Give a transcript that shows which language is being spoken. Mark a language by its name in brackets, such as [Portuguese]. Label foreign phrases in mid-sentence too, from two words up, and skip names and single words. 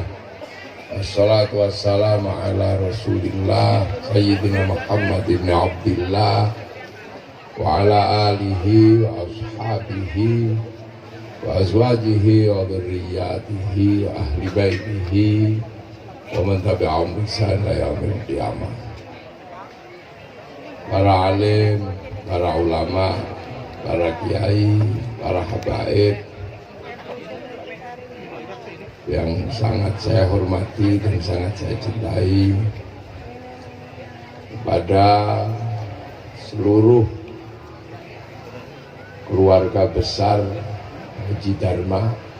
[Arabic] الصلاة والسلام على رسول الله سيدنا محمد ابن عبد الله و على آله و أصحابه و أزواجه و ذرياته و أهل بيته و من تبعهم بإحسان إلى يوم القيامة. [Indonesian] Para alim, para ulama, para kiai, para habaib yang sangat saya hormati dan sangat saya cintai, kepada seluruh keluarga besar Haji Dharma